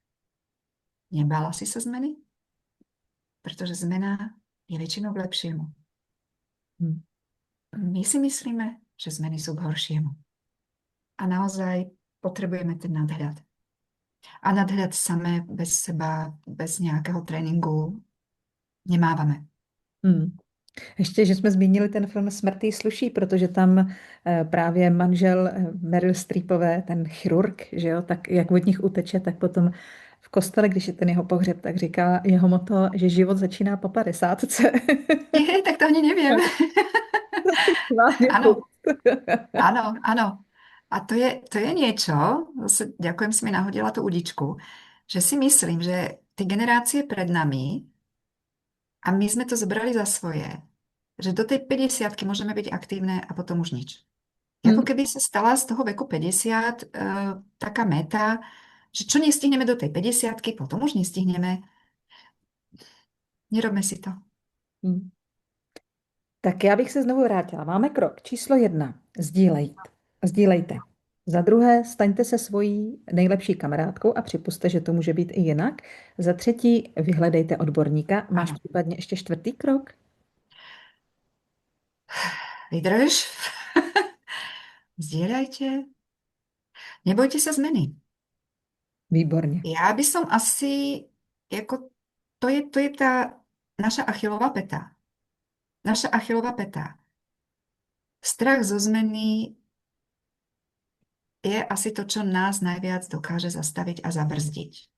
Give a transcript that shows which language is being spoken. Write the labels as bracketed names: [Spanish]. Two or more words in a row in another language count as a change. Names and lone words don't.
[Slovak] Nebála si sa zmeny? Pretože zmena je väčšinou k lepšiemu. Hm. My si myslíme, že zmeny sú k horšiemu. A naozaj potrebujeme ten nadhľad. A nadhľad samé bez seba, [Czech] bez nějakého tréninku nemávame. Hm. Ještě, že jsme zmínili ten film Smrtný sluší, protože tam právě manžel Meryl Streepové, ten chirurg, že jo, tak jak od nich uteče, tak potom v kostele, když je ten jeho pohřeb, tak říká jeho motto, že život začíná po 50. [Slovak] Nie, tak to ani neviem. Áno, áno, áno. A to je niečo, zase ďakujem, si mi nahodila tú udičku, že si myslím, že ty generácie pred nami, a my sme to zobrali za svoje, že do tej 50-ky môžeme byť aktívne a potom už nič. Ako Hm. keby sa stala z toho veku 50 taká meta, že čo nestihneme do tej 50-ky, potom už nestihneme. Nerobme si to. Hm. [Czech] Tak já bych se znovu vrátila. Máme krok číslo 1. Sdílejte. Za druhé, staňte se svojí nejlepší kamarádkou a připuste, že to může být i jinak. Za třetí, vyhledejte odborníka. Máš [Slovak] Áno, [Czech] případně ještě čtvrtý krok? vydrž. [Slovak] Zdieľajte. Nebojte sa zmeny. [Czech] Výborně. [Slovak] Ja by som asi, ako, to je tá naša achilová peta. Naša achilová peta. Strach zo zmeny je asi to, čo nás najviac dokáže zastaviť a zabrzdiť.